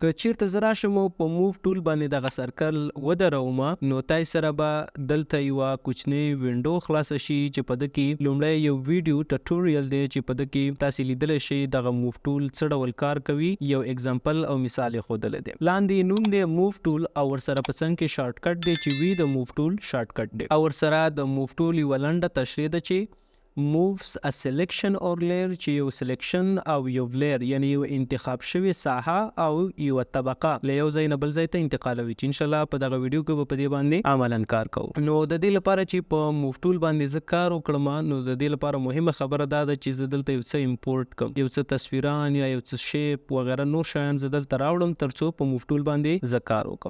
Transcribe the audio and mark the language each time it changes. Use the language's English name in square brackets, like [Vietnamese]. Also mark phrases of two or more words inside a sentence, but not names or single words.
[Pashto] که چیرته زه راشم او په [English] Move Tool [Pashto] باندې دغه سرکل ودروم نو تاسو سره به دلته یوه کوچنۍ وینډو خلاصه شي چې په ده کې لومړی یو [English] video tutorial [Pashto] دی چې په ده کې تاسو لیدلی شئ دغه [English] Move Tool [Pashto] څه ډول کار کوي. یو اگزامپل او مثال یې ښودلی دی. لاندې نوم دی [English] Move Tool [Pashto] او ورسره په څنګ کې شارټکټ دی چې وي د [English] Move Tool shortcut [Pashto] دی او ورسره د [English] Move Tool [Pashto] یوه لنډه تشریح ده چې [English] moves a selection or layer، [Pashto] چې یو سلیکشن او یو لیر یعنی یو انتخاب شوی ساحه او یو طبقه له یو ځای نه بل ځای ته انتقالوي، چې [Arabic] ان شاء الله [Pashto] په دغه ویډیو کې به په دې باندې عملاً کار کوو. نو د دې لپاره چې په [English] Move Tool [Pashto] باندې زه کار وکړم نو د دې لپاره مهمه خبره دا ده چې زه دلته یو څه امپورټ کوم، یو څه تصویران یا یو څه شیپ وغیره نور شیان زه دلته راوړم ترڅو په [English] Move Tool [Pashto] باندې زه کار وکړم.